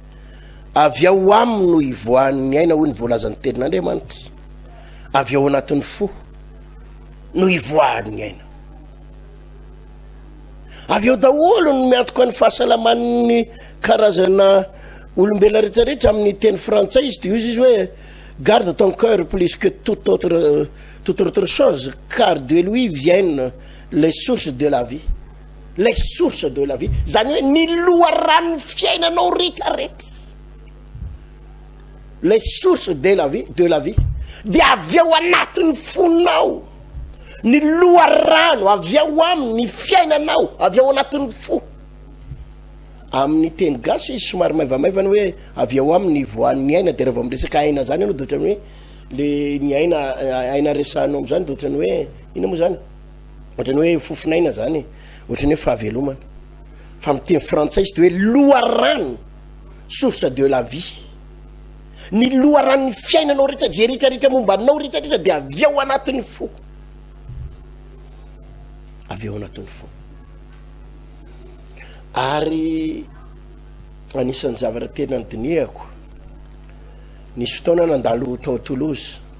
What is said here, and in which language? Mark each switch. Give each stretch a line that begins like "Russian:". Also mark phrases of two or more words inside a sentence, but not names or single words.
Malagasy: no ivoan'ny aina hoy ny voalazan'ny tenin'Andriamanitra avy ao anatin'ny fo no ivoan'ny aina avy eo daholo no miantoka ny fahasalaman'ny karazana olombelona rehetrarehetra amin'ny teny frantsay izy de izy hoe
French: garde ton cœur plus que toute autre chose car de lui viennent les sources de la vie
Malagasy: zany hoe ny loharano fiainanao rehetrarehetra
French: les sources de la vie
Malagasy: de avy ao anatin'ny fonao ny loharano avy ao aminy fiainanao avy ao anatin'ny fo amin'ny teny gasy izy somary maivamaivana hoe avy ao amin'ny voan'ny aina de rehefa amresaka aina zany anao de ohatrany hoe le ny aina resahanao am'zany de ohatrany hoe ina moa zany ohatrany hoe fofinaina zany ohatrany hoe fahavelomana fa amin'ny teny frantsay izy de hoe loharano
French: source de la vie
Malagasy: ny loharanony fiainanao rehetra je rehetrarehetra momba anao rehetrarehetra de avy ao anatin'ny fo ary anisan'ny zavatra tena ny dinihako nisy fotoana nandalo tao Toulouse